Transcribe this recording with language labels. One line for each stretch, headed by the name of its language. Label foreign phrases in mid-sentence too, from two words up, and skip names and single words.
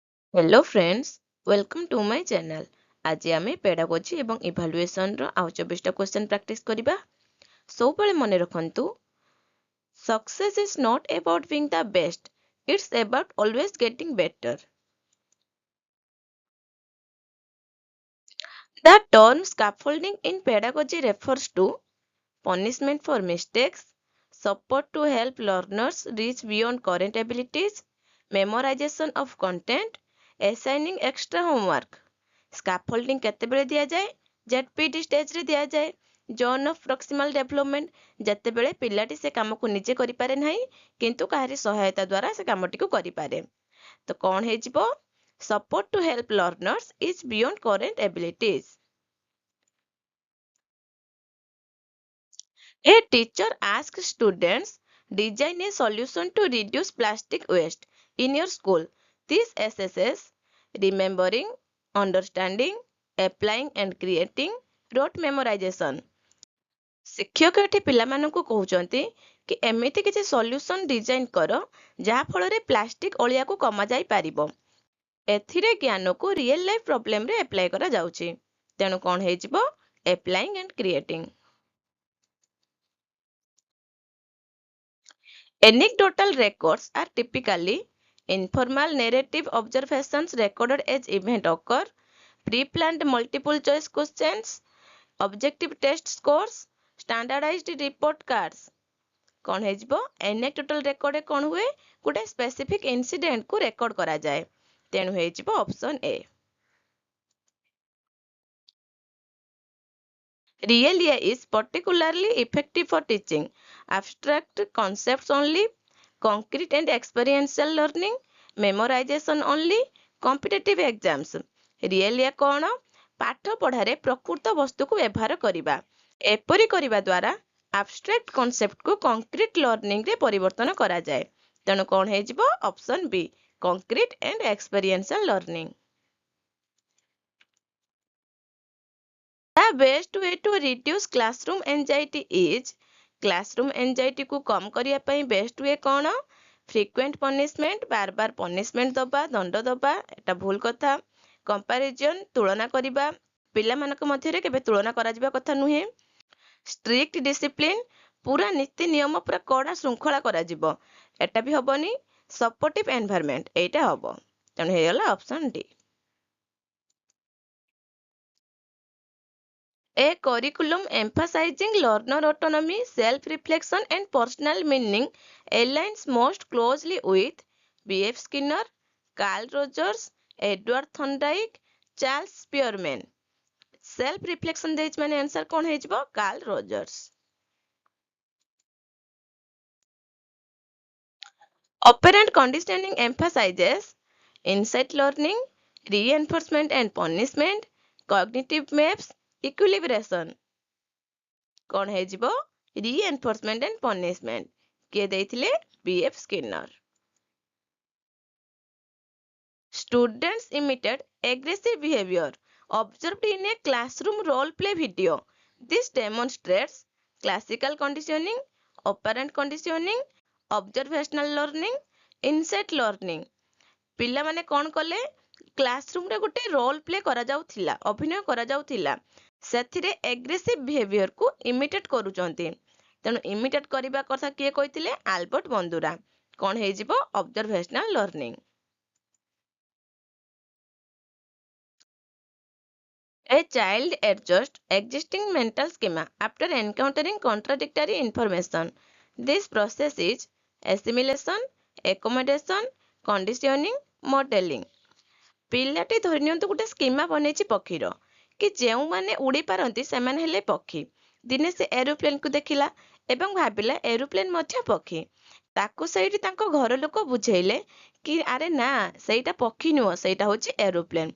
English: Hello friends, welcome to my channel.
Odia: ଆଜି ଆମେ pedagogy ଏବଂ evaluation ର ଆଉ 24ଟା
English: question practice
Odia: କରିବା। ସବୁବେଳେ ମନେ ରଖନ୍ତୁ,
English: success is not about being the best, it's about always getting better. The term scaffolding in pedagogy refers to punishment for mistakes, support to help learners reach beyond current abilities, memorization of content, assigning extra homework.
Odia: Scaffolding କେତେବେଳେ ଦିଆଯାଏ? ZPT ଷ୍ଟେଜରେ ଦିଆଯାଏ।
English: zone of proximal development
Odia: ଯେତେବେଳେ ପିଲାଟି ସେ କାମକୁ ନିଜେ କରିପାରେ ନାହିଁ କିନ୍ତୁ କାହାରି ସହାୟତା ଦ୍ୱାରା ସେ କାମଟିକୁ କରିପାରେ। ତ କ'ଣ ହେଇଯିବ?
English: Support to help learners is beyond current abilities. A teacher asks students design a solution to reduce plastic waste in your school. This assesses remembering, understanding, applying and creating rote memorization.
Odia: ଶିକ୍ଷକ ଏଠି ପିଲାମାନଙ୍କୁ କହୁଛନ୍ତି କି ଏମିତି କିଛି
English: solution design
Odia: କର ଯାହା ଫଳରେ ପ୍ଲାଷ୍ଟିକ ଅଳିଆକୁ କମାଯାଇ ପାରିବ। ଏଥିରେ ଜ୍ଞାନକୁ
English: real life problemରେ
Odia: ଆପ୍ଲାଏ କରାଯାଉଛି। ତେଣୁ କ'ଣ ହେଇଯିବ?
English: Applying and creating. Anecdotal records are typically informal narrative observations recorded as event occur, pre-planned multiple choice questions, objective test scores, standardized report cards.
Odia: କ'ଣ ହେଇଯିବ?
English: Anecdotal record
Odia: କ'ଣ ହୁଏ? ଗୋଟେ
English: specific incident
Odia: କୁ record କରାଯାଏ। ତେଣୁ ହେଇଯିବ option A.
English: Realia is particularly effective for teaching abstract concepts only, concrete and experiential learning, memorization only, competitive exams.
Odia: Realia କ'ଣ? ପାଠ ପଢ଼ାରେ ପ୍ରକୃତ ବସ୍ତୁକୁ ବ୍ୟବହାର କରିବା। ଏପରି କରିବା ଦ୍ୱାରା
English: abstract concept
Odia: କୁ
English: concrete learning
Odia: ରେ ପରିବର୍ତ୍ତନ କରାଯାଏ। ତେଣୁ କ'ଣ ହେଇଯିବ?
English: Option B. Concrete and experiential learning. The best way to reduce classroom anxiety is classroom anxiety
Odia: କୁ କମ କରିବା ପାଇଁ
English: best way କ'ଣ? Frequent punishment,
Odia: ବାର ବାର punishment ଦବା, ଦଣ୍ଡ ଦବା, ଏଟା ଭୁଲ କଥା। Comparison, ତୁଳନା କରିବା, ପିଲାମାନଙ୍କ ମଧ୍ୟରେ କେବେ ତୁଳନା କରାଯିବା କଥା ନୁହେଁ।
English: Strict discipline,
Odia: ପୁରା ନୀତି ନିୟମ ପୁରା କଡ଼ା ଶୃଙ୍ଖଳା କରାଯିବ, ଏଟା ବି ହବନି।
English: Supportive environment,
Odia: ଏଇଟା ହବ। ତେଣୁ ହେଇଗଲା option D.
English: A curriculum emphasizing learner autonomy, self-reflection and personal meaning aligns most closely with B.F. Skinner, Carl Rogers, Edward Thorndike, Charles Spearman.
Odia: Self-reflection ଦେଇଛି ମାନେ answer କ'ଣ ହେଇଯିବ?
English: Carl Rogers. Operant conditioning emphasizes insight learning, reinforcement and punishment, cognitive maps, equilibration.
Odia: କ'ଣ ହେଇଯିବ?
English: Reinforcement and punishment.
Odia: କିଏ ଦେଇଥିଲେ?
English: B.F. Skinner. Students imitate aggressive behavior observed in a classroom role play video. This demonstrates classical conditioning, operant conditioning, observational learning, insight learning.
Odia: ପିଲାମାନେ କ'ଣ କଲେ? କ୍ଲାସରୁମରେ ଗୋଟେ
English: role play
Odia: କରାଯାଉଥିଲା, ଅଭିନୟ କରାଯାଉଥିଲା। ସେଥିରେ
English: aggressive behaviorକୁ imitate
Odia: କରୁଛନ୍ତି। ତେଣୁ ଇମିଟେଟ୍ କରିବା କଥା କିଏ କହିଥିଲେ? ଆଲବର୍ଟ ବନ୍ଦୁରା। କ'ଣ ହେଇଯିବ?
English: observational learning. A child adjusts existing mental schema after encountering contradictory information. This process is assimilation, accommodation, conditioning, modeling.
Odia: ପିଲାଟି ଧରି ନିଅନ୍ତୁ ଗୋଟେ ସ୍କିମା ବନେଇଛି ପକ୍ଷୀର, କି ଯେଉଁମାନେ ଉଡ଼ି ପାରନ୍ତି ସେମାନେ ହେଲେ ପକ୍ଷୀ। ଦିନେ ସେ ଏରୋପ୍ଲେନକୁ ଦେଖିଲା ଏବଂ ଭାବିଲା ଏରୋପ୍ଲେନ ମଧ୍ୟ ପକ୍ଷୀ। ତାକୁ ସେଇଠି ତାଙ୍କ ଘର ଲୋକ ବୁଝେଇଲେ କି ଆରେ ନା ସେଇଟା ପକ୍ଷୀ ନୁହଁ, ସେଇଟା ହେଉଛି ଏରୋପ୍ଲେନ।